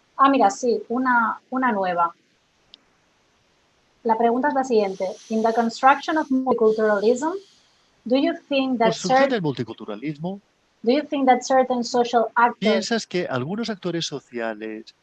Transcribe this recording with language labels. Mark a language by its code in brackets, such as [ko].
[es] Mira, sí, una nueva. La pregunta es la siguiente. [en] In the construction of multiculturalism, do you think that [es] construcción del multiculturalismo, [en] certain social actors [es] ¿piensas que algunos actores sociales